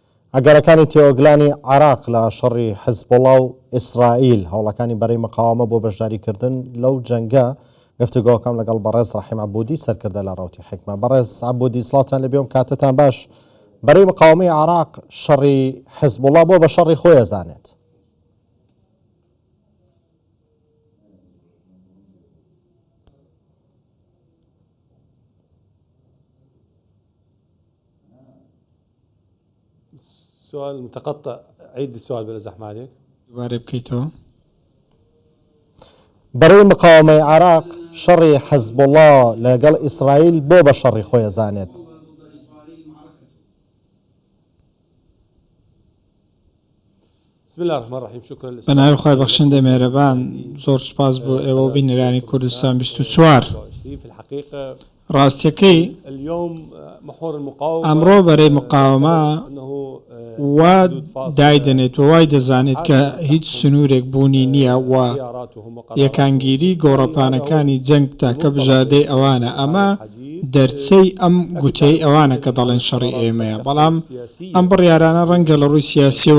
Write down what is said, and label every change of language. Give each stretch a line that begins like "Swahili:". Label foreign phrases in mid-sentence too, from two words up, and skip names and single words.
Central Kurdish: ئەگەرەکانی تێوەگلانی عراق لە شەڕی حزبوڵڵا و ئیسرائیل هەوڵەکانی بەرەی مقاومە بۆ بەشداریکردن لەو جەنگە گفتوگۆکەم لەگەڵ بەڕێز ڕەحیم عەبودی سەرکردە لە ڕاوتی حکمە. بەڕێز عەبودی سڵاوتان لەبێ و کاتتان باش. بەرەی مقاومەی عراق شەڕی حزبوڵڵا بۆ بە شەڕی خۆی ئەزانێت.
Arabic: سؤال متقطع، عيد السؤال بلا زحمة عليك.
Central Kurdish: دوباره بکەیتەوە. بەرەی مقاومەی عراق شەڕی حزبوڵڵا لەگەڵ ئیسرائیل بۆ بە شەڕی خۆی ئەزانێت.
Arabic: بسم الله الرحمن الرحيم. شكرا لك.
Central Kurdish: بەناوی خۆی بەخشندە مێرەبان، زۆر سوپاس بۆ ئێوە و بینەرانی کوردستان 24.
Arabic: في الحقيقة
Central Kurdish: ڕاستیەکەی
Arabic: اليوم محور المقاومة
Central Kurdish: ئەمڕۆ بەرەی مقاومە وا دایدەنێت و وای دەزانێت کە هیچ سنوورێک بوونی نییە و یەکانگیری گۆڕەپانەکانی جەنگ تاکە بژادەی ئەوانە. ئەمە دەرچەی ئەم گوتەی ئەوانە کە دەڵێن شەڕی ئێمەیە، بەڵام ئەم بڕیارانە ڕەنگە لە ڕووی سیاسیەوە